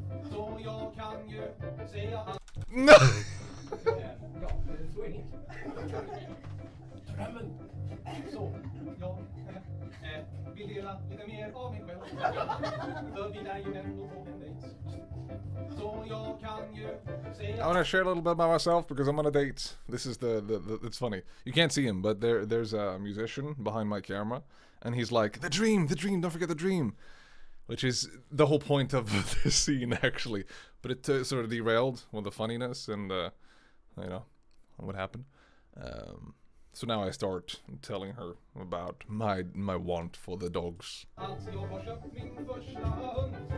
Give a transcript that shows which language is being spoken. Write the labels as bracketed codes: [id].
[sv] Så jag kan ju säga att... [en] No. [sv] Ja, så är det. Drömmen. Så, jag vill dela lite mer av mig själv. För vi är ju ändå på en dejt. Så jag kan ju säga... [en] I want to share a little bit about myself because I'm on a date. This is the it's funny. You can't see him, but there's a musician behind my camera, and he's like, the dream, don't forget the dream. Which is the whole point of this scene, actually. But it sort of derailed with the funniness and, you know, what happened. So now I start telling her about my want for the dogs. [sv] Att jag har köpt min första hund.